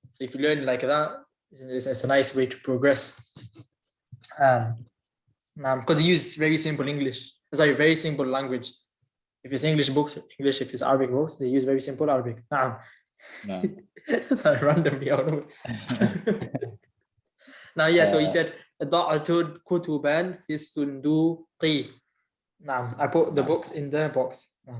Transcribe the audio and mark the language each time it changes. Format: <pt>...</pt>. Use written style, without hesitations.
<en>So if you learn like that, it's a nice way to progress. Because they use very simple English. Sorry, very simple language. If it's English books, English. If it's Arabic books, they use very simple Arabic. No. Sorry, randomly. I don't know. Now, yeah. So he said,</en> <ar>ضعت كتبا في الصندوق.</ar> <en>I put the books in the box.</en>